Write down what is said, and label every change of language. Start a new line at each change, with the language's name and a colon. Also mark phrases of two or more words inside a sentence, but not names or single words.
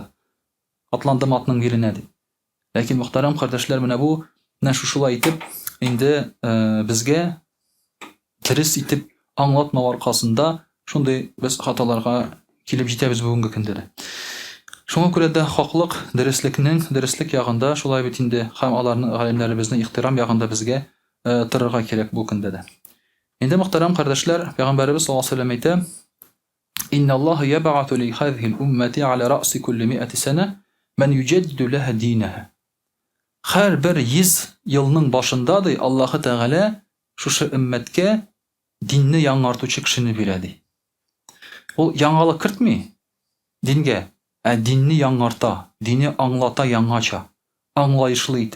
Tatar: Атландым атның биленә дип. Ләкин мөхтәрәм кардәшләр, менә бу шулай итеп инде безгә дөрес итеп аңлатмау аркасында шундый без хаталарга килеп җитәбез бүгенге көндә дә. Шуңа күрә дә хаклык, дөреслекнең ягында шулай бит инде һәм аларның галимнәребезнең ихтирам ягында безгә торырга кирәк бу көндә дә. Инде мөхтәрәм кардәшләр, Пәйгамбәрбез
Arabic: صلى الله عليه وسلم
Tatar: әйтә:
Arabic: "إن الله يبعث لهذه الأمة على رأس كل مائة سنة من يجدد لها دينها."
Tatar: Һәр бер 100 елның башында ди Аллаһы Тәгалә шушы өммәткә динне яңартучы кешене бирә ди. Ул яңалык кертми дингә, динне яңарта, динне аңлата яңача, аңлаешлы итеп.